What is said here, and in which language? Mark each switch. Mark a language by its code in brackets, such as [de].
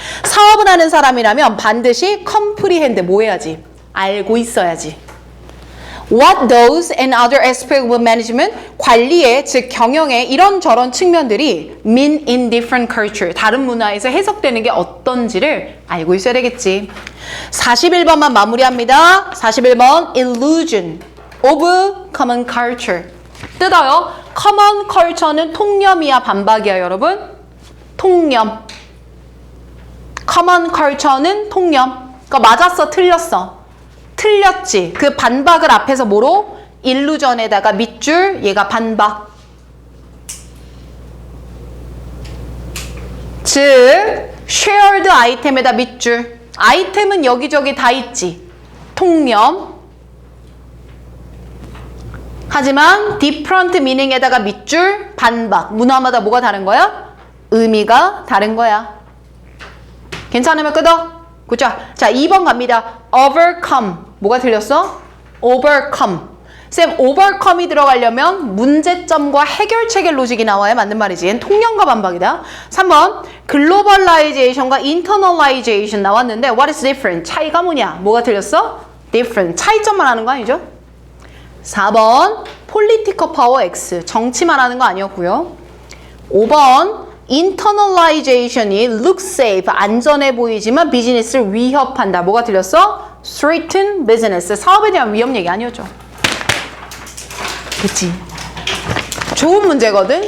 [ko] 사업을 하는 사람이라면 반드시 컴프리헨드 뭐 해야지? 알고 있어야지. [en] What those and other aspects of management, [ko] 관리의, 즉 경영의 이런저런 측면들이 [en] mean in different culture, [ko] 다른 문화에서 해석되는 게 어떤지를 알고 있어야 되겠지. 41번만 마무리합니다. [en] 41번 illusion of common culture. [ko] 뜯어요. common culture는 통념이야 반박이야 여러분? 통념. common culture는 통념. 그러니까 맞았어 틀렸어? 틀렸지. 그 반박을 앞에서 뭐로? 일루전에다가 밑줄 얘가 반박. 즉 shared 아이템에다 밑줄. 아이템은 여기저기 다 있지. 통념. 하지만 [en] different meaning [ko] 에다가 밑줄 반박. 문화마다 뭐가 다른 거야? 의미가 다른 거야. 괜찮으면 끄덕. 그죠? 자, 2번 갑니다. overcome. 뭐가 틀렸어? overcome. 쌤, overcome이 들어가려면 문제점과 해결책의 로직이 나와야 맞는 말이지. 얘는 통념과 반박이다. 3번. [en] globalization과 internalization [ko] 나왔는데 [en] what is different? [ko] 차이가 뭐냐? 뭐가 틀렸어? different. 차이점만 하는 거 아니죠? [en] 4번. political power X. [ko] 정치만 하는 거 아니었고요. 5번. internalization이 [en] look safe, [ko] 안전해 보이지만 비즈니스를 위협한다. 뭐가 틀렸어? [en] threaten business, [ko] 사업에 대한 위험 얘기 아니었죠. 그치? 좋은 문제거든?